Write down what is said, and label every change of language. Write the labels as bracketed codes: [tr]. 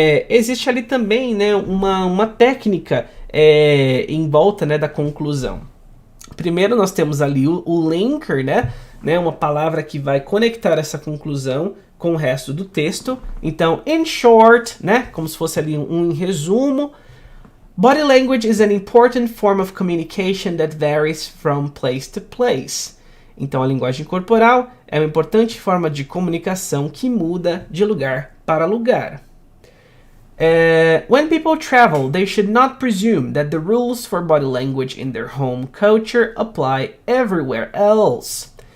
[pt] Existe ali também, né, uma técnica em volta, né, da conclusão. Primeiro nós temos ali o linker, né, uma palavra que vai conectar essa conclusão com o resto do texto. Então, [en] in short, [pt] né, como se fosse ali um resumo. [en] Body language is an important form of communication that varies from place to place. [pt] Então, a linguagem corporal é uma importante forma de comunicação que muda de lugar para lugar. [en] When people travel, they should not presume that the rules for body language in their home culture apply everywhere else.